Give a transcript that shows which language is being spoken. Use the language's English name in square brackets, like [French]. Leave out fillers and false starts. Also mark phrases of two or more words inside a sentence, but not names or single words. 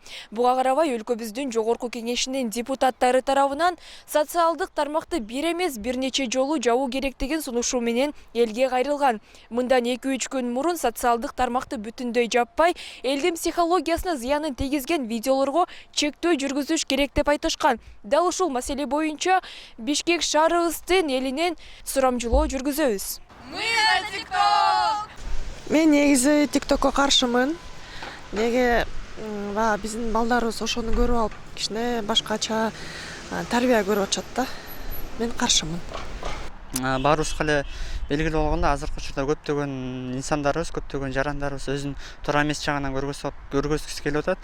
[Kyrgyz] Буга карабай өлкөбүздүн жогорку кеңешинин депутаттары тарабынан социалдык тармакты бир эмес бир нече жолу жабуу керек деген сунушу менен элге кайрылган. Мындан 2-3 күн мурун социалдык тармакты бүтүндөй жаппай, элдин психологиясына зыянын тийгизген видеолорго чектөө жүргүзүш керек деп айтышкан. Дал ушул маселе боюнча Бишкек шаарыбыздын элинен сурамжылоо жүргүзөбүз. [Russian] Мы за TikTok! [Kyrgyz] Мен негизи TikTokко каршымын. Неге биздин балдарыбыз ошону көрүп алып, кичине башкача тарбия көрүп атышат да. Мен каршымын. Баарыбызга эле белгилүү болгондо азыркы учурда көптөгөн инсандарыбыз, көптөгөн жарандарыбыз өзүн туура эмес жагынан көргөзгүсү келип атат.